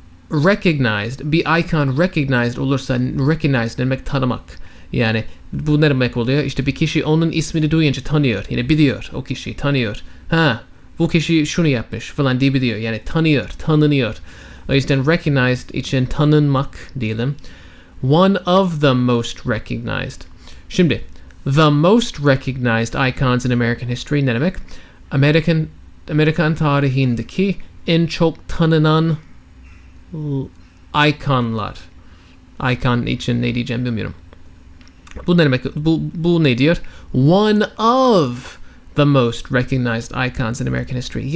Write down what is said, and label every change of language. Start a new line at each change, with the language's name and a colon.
Turkish: Recognized, bir icon recognized olursa, recognized demek tanımak. Yani bu ne demek oluyor? İşte bir kişi onun ismini duyunca tanıyor. Yani biliyor, o kişi tanıyor. Bu kişi şunu yapmış falan diye biliyor. Yani tanıyor, tanınıyor. O yüzden recognized için tanınmak diyelim.
English: One of the most recognized.
Turkish: Şimdi,
English: the most recognized icons in American history
Turkish: ne demek? Amerikan tarihindeki en çok tanınan ikonlar. Icon için ne diyeceğim bilmiyorum. Bu ne demek? Bu ne diyor?
English: One of the most recognized icons in American history.